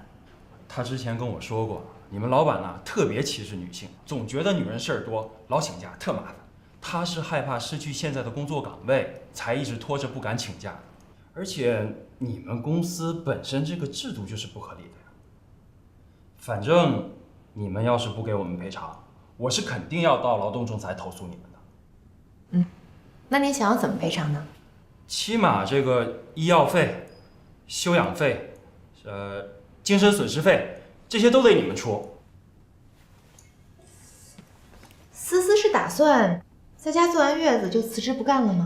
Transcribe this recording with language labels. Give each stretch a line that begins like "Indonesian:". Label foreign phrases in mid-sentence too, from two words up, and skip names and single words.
Chinese: 她之前跟我說過，你們老闆呢特別歧視女性，總覺得女人事兒多，老請假特麻煩。她是害怕失去現在的工作崗位，才一直拖着不敢請假的。而且你們公司本身這個制度就是不合理的呀。反正你們要是不給我們賠償，我是肯定要到勞動仲裁投訴你們的。那你想要怎麼賠償呢？起碼這個醫藥費、休養費、精神損失費，這些都得你們出。思思是打算在家坐完月子就辭職不幹了嗎？